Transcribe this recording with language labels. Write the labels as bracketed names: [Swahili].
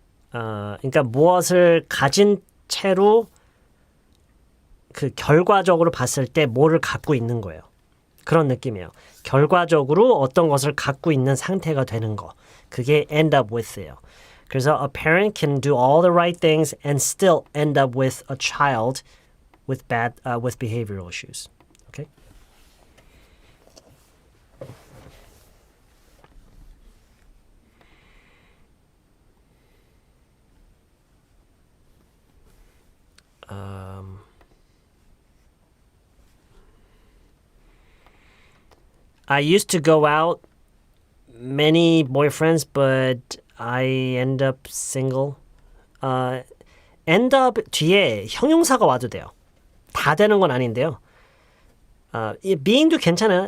[Korean] 그러니까 무엇을 가진 채로 그 결과적으로 봤을 때 뭐를 갖고 있는 거예요. 그런 느낌이에요. 결과적으로 어떤 것을 갖고 있는 상태가 되는 거. [English] 그게 end up with예요. [Korean] 그래서 [English] a parent can do all the right things and still end up with a child with with behavioral issues. Okay? I used to go out many boyfriends, but I end up single. [Korean] End up 뒤에 형용사가 와도 돼요. 다 되는 건 아닌데요. being도 괜찮아요.